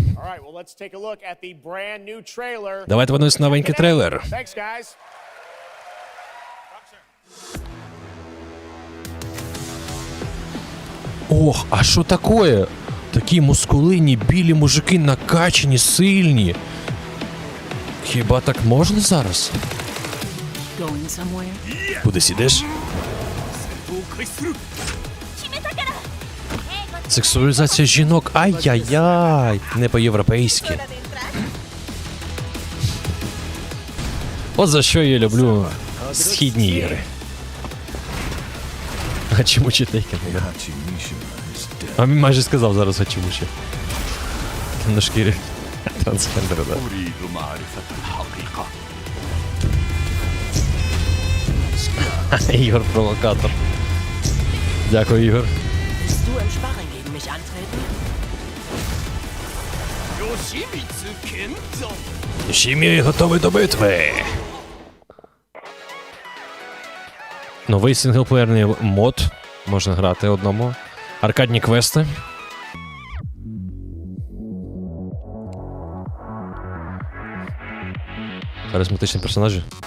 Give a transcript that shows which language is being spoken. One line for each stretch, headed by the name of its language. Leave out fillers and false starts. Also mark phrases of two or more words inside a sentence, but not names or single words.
Ukrainian: Давайте подивимось новенький трейлер. Ох, а що таке? Такі мускулинні, білі мужики накачані, сильні. Хіба так можна зараз?
English: Going somewhere?
Ukrainian: Кудись ідеш? Сексуалізація жінок. Ай-яй-яй. Не по-європейськи. От за що я люблю східні ігри. Гачимучі Тейкен. А він майже сказав зараз гачимучі. На шкірі трансгендера, да. Ігор провокатор. Дякую, Ігор.
German: Du im Sparring gegen mich antreten?
Ukrainian: Йошімі готовий до битви. Новий синглплеєрний мод. Можна грати одному. Аркадні квести. Харизматичні персонажі.